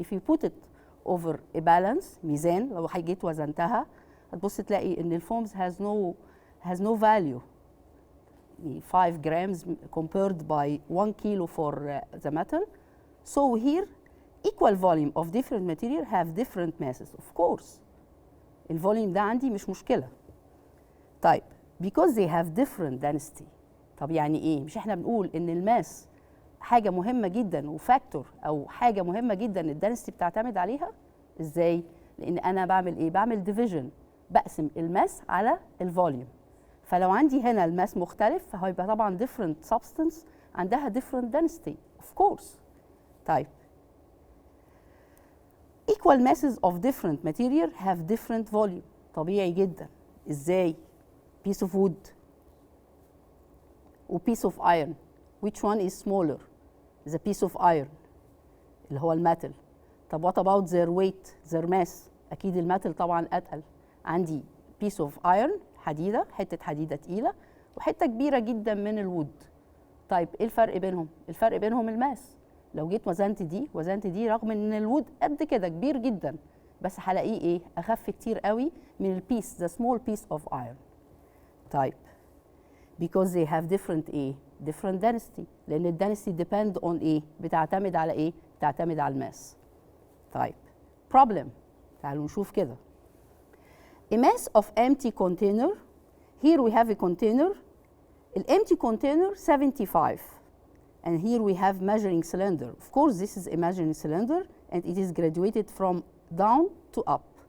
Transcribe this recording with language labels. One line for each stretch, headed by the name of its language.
English: If you put it over a balance,
Arabic: ميزان، لو جيت وزنتها هتبص تلاقي ان الفومز
English: has no value. 5 grams compared by 1 kilo for the metal. So here, equal volume of different material have different masses. Of course,
Arabic: الفوليوم ده عندي مش مشكلة. طيب,
English: because they have different density.
Arabic: طب يعني ايه؟ مش احنا بنقول ان الماس حاجة مهمة جدا وفاكتور او حاجة مهمة جدا الدنسيتي بتعتمد عليها؟ ازاي؟ لان انا بعمل ايه؟ بعمل ديفيجن، بقسم الماس على الفوليوم. فلو عندي هنا الماس مختلف فهيبقى طبعا
English: different substance
Arabic: عندها
English: different density of course. طيب, equal masses of different material have different volume.
Arabic: طبيعي جدا. ازاي؟
English: piece of wood و piece of iron, which one is smaller? The piece of iron
Arabic: اللي هو الميتال. طب
English: what about their weight, their mass؟
Arabic: أكيد الميتال طبعا أتقل. عندي
English: piece of iron
Arabic: حديدة، حتة حديدة تقيلة، وحتة كبيرة جدا من الوود. طيب إيه الفرق بينهم؟ الفرق بينهم الماس. لو جيت وزنت دي رغم إن الوود قد كده كبير جدا، بس هلاقيه إيه؟ أخف كتير قوي من البيس,
English: the small piece of iron.
Arabic: طيب,
English: because they have different
Arabic: ايه؟
English: different density.
Arabic: لأن ال
English: density depend on
Arabic: ايه؟ بتعتمد على ايه؟ بتعتمد على الماس. طيب,
English: problem.
Arabic: تعالوا نشوف كده.
English: A mass of empty container. Here we have a container. The empty container 75. And here we have measuring cylinder. Of course this is a measuring cylinder and it is graduated from down to up.